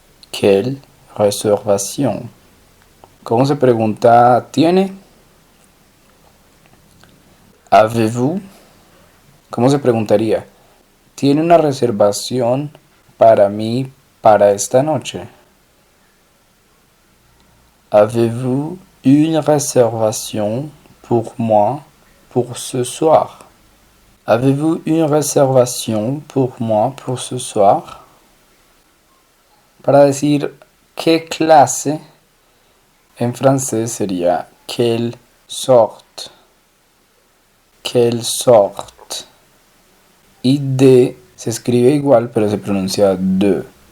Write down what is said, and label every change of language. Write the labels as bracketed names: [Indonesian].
[French] Quelle réservation? [Spanish] ¿Cómo se pregunta tiene? [French] Avez-vous? [Spanish] ¿Cómo se preguntaría? ¿Tiene una reservación para mí para esta noche? [French] Avez-vous une réservation pour moi pour ce soir? Avez-vous une réservation pour moi pour ce soir? [Spanish] Para decir qué clase en francés sería [French] quelle sorte. Quelle sorte. [Spanish] Y de se escribe igual, pero se pronuncia de.